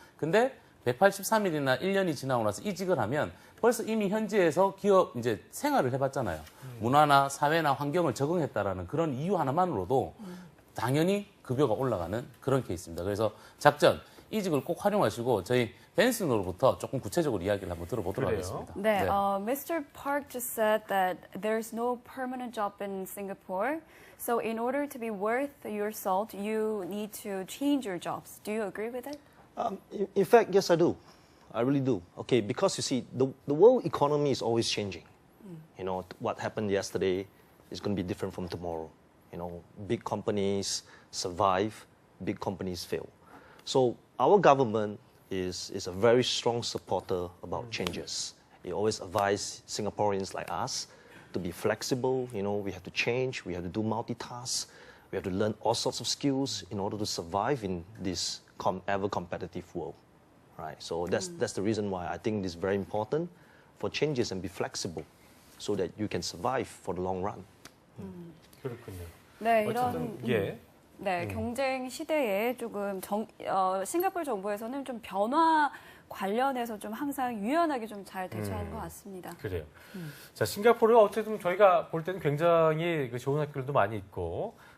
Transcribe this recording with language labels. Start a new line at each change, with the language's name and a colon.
Korean: 근데 183일이나 1년이 지나고 나서 이직을 하면 벌써 이미 현지에서 기업 이제 생활을 해봤잖아요. 문화나 사회나 환경을 적응했다라는 그런 이유 하나만으로도 당연히 급여가 올라가는 그런 케이스입니다. 그래서 작전, 이직을 꼭 활용하시고 저희 벤슨으로부터 조금 구체적으로 이야기를 한번 들어보도록 그래요? 하겠습니다. 네, Mr.
English: Park just said that there's no permanent job in Singapore. So in order to be worth your salt, you need to change your jobs. Do you agree with it? In fact, yes, I do. I really do. Okay, because you see, the world economy is always changing. What happened yesterday is going to be different from tomorrow. Big companies survive, big companies fail. So our government is a very strong supporter about changes. It always advises Singaporeans like us to be flexible. We have to change, we have to do multitask, we have to learn all sorts of skills in order to survive in this ever competitive world. Right? So that's the reason why I think it is very important for changes and be flexible so that you can survive for the long run.
Korean: 그렇군요. 네, 어쨌든 이런 예. 네, 경쟁 시대에 조금 싱가포르 정부에서는 좀 변화 관련해서 좀 항상 유연하게 좀 잘 대처하는 것 같습니다. 그래요. 자, 싱가포르가 어쨌든 저희가 볼 때는 굉장히 그 좋은 학교들도 많이 있고